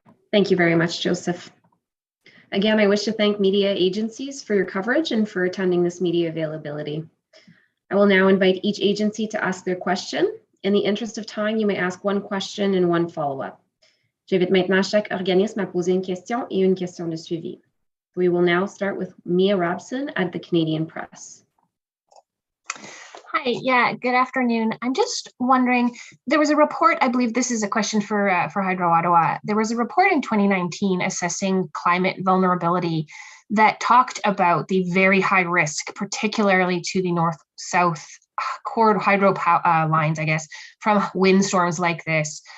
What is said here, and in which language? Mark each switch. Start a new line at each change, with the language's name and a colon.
English: Thank you very much, Joseph. Again, I wish to thank media agencies for your coverage and for attending this media availability. I will now invite each agency to ask their question. In the interest of time, you may ask one question and one follow-up.
French: J'invite maintenant chaque organisme à poser une question et une question de suivi.
English: We will now start with Mia Robson at the Canadian Press. Hi, good afternoon. I'm just wondering, there was a report, I believe this is a question for Hydro Ottawa. There was a report in 2019 assessing climate vulnerability that talked about the very high risk, particularly to the north-south cord hydro lines, I guess, from windstorms like this.